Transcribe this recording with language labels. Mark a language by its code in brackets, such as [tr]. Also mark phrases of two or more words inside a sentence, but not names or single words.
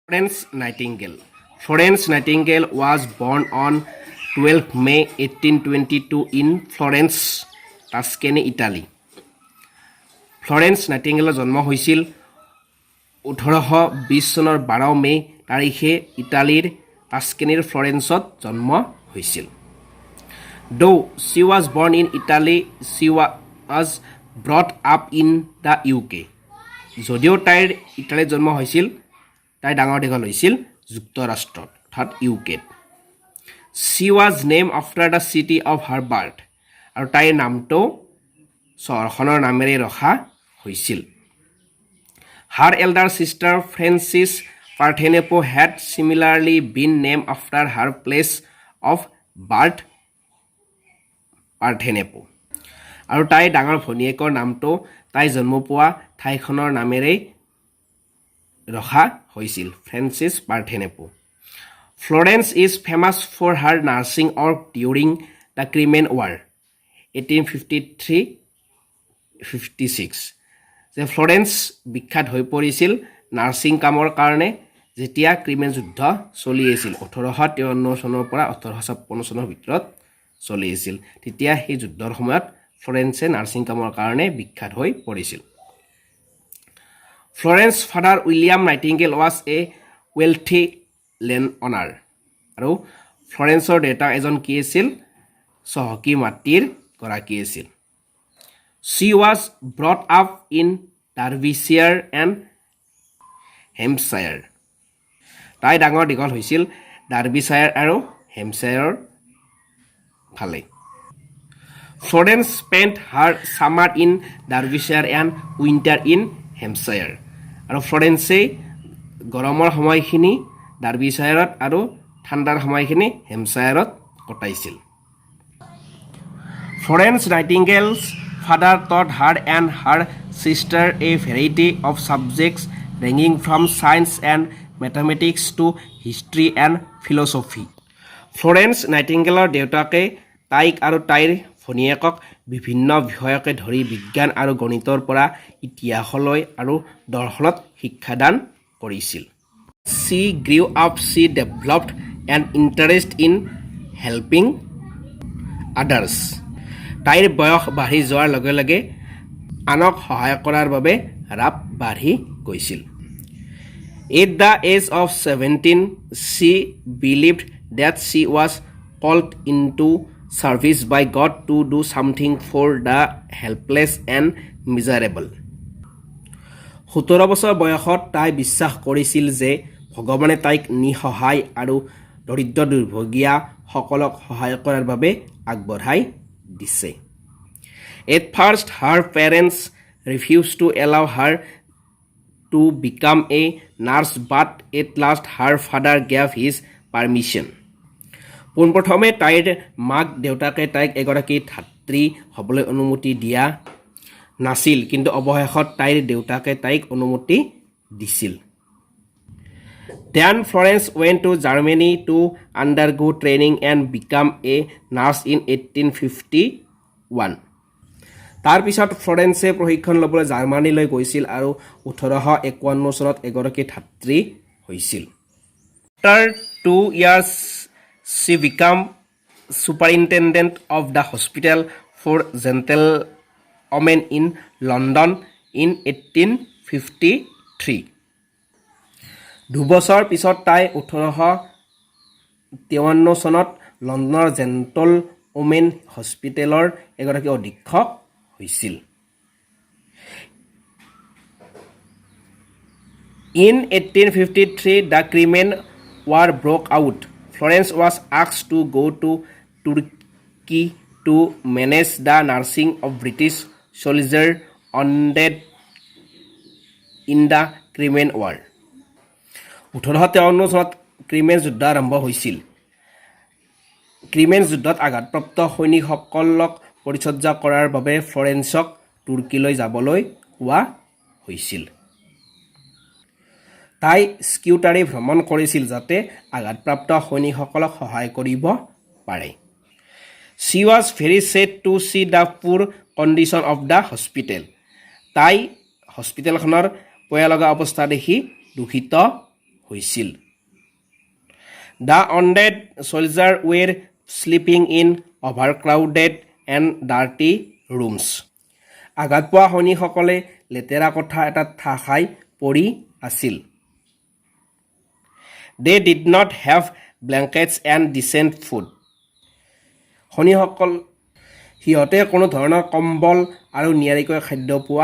[en] Florence Nightingale. Florence Nightingale was born on 12 May 1822 in Florence, Tuscany, Italy. [as] ফ্লৰেন্স নাইটিংগেলৰ জন্ম হৈছিল 1820 চনৰ 12 মে তাৰিখে ইটালীৰ টাস্কেনিৰ ফ্লৰেন্সত জন্ম হৈছিল। [en] Though she was born in Italy, she was brought up in the UK. [as] যদিও তাইৰ ইটালীত জন্ম হৈছিল, তাই ডাঙৰ দীঘল হৈছিল যুক্তৰাষ্ট্ৰত অৰ্থাৎ ইউকেত। [en] She was named after the city of her birth. [as] আৰু তাইৰ নামটো চহৰখনৰ নামেৰে ৰখা হৈছিল। [en] Her elder sister Frances Parthenope had similarly been named after her place of birth, Parthenope. [as] আৰু তাই ডাঙৰ ভনীয়েকৰ নামটো তাই জন্ম পোৱা ঠাইখনৰ নামেৰেই ৰখা হৈছিল, ফ্ৰেন্সিছ পাৰ্থেনেপো। [en] Florence is famous for her nursing work during the Crimean War, 1853-56. [as] যে ফ্লৰেন্স বিখ্যাত হৈ পৰিছিল নাৰ্ছিং কামৰ কাৰণে যেতিয়া ক্ৰিমেন যুদ্ধ চলি আছিল 1853 চনৰ পৰা 1856 চনৰ ভিতৰত চলি আছিল। তেতিয়া সেই যুদ্ধৰ সময়ত ফ্লৰেন্সে নাৰ্ছিং কামৰ কাৰণে বিখ্যাত হৈ পৰিছিল। [en] Florence's father William Nightingale was a wealthy landowner. [as] আৰু ফ্লৰেন্সৰ দেউতা এজন কি আছিল? চহকী মাটিৰ গৰাকী আছিল। [en] She was brought up in Derbyshire and Hampshire. [as] তাই ডাঙৰ দীঘল হৈছিল ডাৰ্বিশ্বায়াৰ আৰু হেম্পশ্বায়াৰৰ ফালে। [en] Florence spent her summer in Derbyshire and winter in Hampshire. [as] আৰু ফ্লৰেন্সে গৰমৰ সময়খিনি ডাৰ্বিশ্বায়াৰত আৰু ঠাণ্ডাৰ সময়খিনি হেম্পশ্বায়াৰত কটাইছিল। [en] Florence Nightingale's father taught her and her sister a variety of subjects ranging from science and mathematics to history and philosophy. [as] Florence Nightingaleৰ দেউতাকে তাইক আৰু তাইৰ ভনীয়েকক বিভিন্ন বিষয়কে ধৰি বিজ্ঞান আৰু গণিতৰ পৰা ইতিহাসলৈ আৰু দৰ্শনত শিক্ষাদান কৰিছিল। [en] She grew up, she developed an interest in helping others. [as] তাইৰ বয়স বাঢ়ি যোৱাৰ লগে লগে আনক সহায় কৰাৰ বাবে ৰাপ বাঢ়ি গৈছিল। [en] At the age of 17, she believed that she was called into service by God to do something for the helpless and miserable. [as] 17 বছৰ বয়সত তাই বিশ্বাস কৰিছিল যে ভগৱানে তাইক নিসহায় আৰু দৰিদ্ৰ দুৰ্ভগীয়া সকলক সহায় কৰাৰ বাবে আগবঢ়াই দিছে। [en] At first, her parents refused to allow her to become a nurse, but at last her father gave his permission. [as] পোনপ্ৰথমে তাইৰ মাক দেউতাকে তাইক এগৰাকী ছাত্ৰী হ'বলৈ অনুমতি দিয়া নাছিল, কিন্তু অৱশেষত তাইৰ দেউতাকে তাইক অনুমতি দিছিল। [en] Then Florence went to Germany to undergo training and become a nurse in 1851. [as] তাৰ পিছত ফ্লৰেন্সে প্ৰশিক্ষণ ল'বলৈ জাৰ্মানীলৈ গৈছিল আৰু 1851 চনত এগৰাকী ছাত্ৰী হৈছিল। [en] After 2 years, she became superintendent of the hospital for gentlewomen in London in 1853. [as] 2 বছৰ পিছত তাই 1853 চনত লণ্ডনৰ [en] gentle women hospital [as] এগৰাকী অধীক্ষক হৈছিল। [en] In 1853, the Crimean War broke out. Florence was asked to go to Turkey to manage the nursing of British soldiers wounded in the Crimean War. [as] 1853 চনত ক্ৰিমেন যুদ্ধ আৰম্ভ হৈছিল। ক্ৰিমেন যুদ্ধত আঘাতপ্ৰাপ্ত সৈনিকসকলক পৰিচৰ্যা কৰাৰ বাবে ফ্লৰেন্সক তুৰ্কীলৈ যাবলৈ কোৱা হৈছিল। তাই স্কিউটাৰী ভ্ৰমণ কৰিছিল যাতে আঘাতপ্ৰাপ্ত সৈনিকসকলক সহায় কৰিব পাৰে। [en] She was very sad to see the poor condition of the hospital. [as] তাই হস্পিটেলখনৰ পয়া লগা অৱস্থা দেখি দুখিত হৈছিল [en] The wounded soldiers were sleeping in overcrowded and dirty rooms [as] আঘাত পোৱা সৈনিকসকলে লেতেৰা কোঠা এটাত ঠাহ খাই পৰি আছিল [en] They did not have blankets and decent food [as] সৈনিকসকল সিহঁতে কোনো ধৰণৰ কম্বল আৰু নিয়াৰিকৈ খাদ্য পোৱা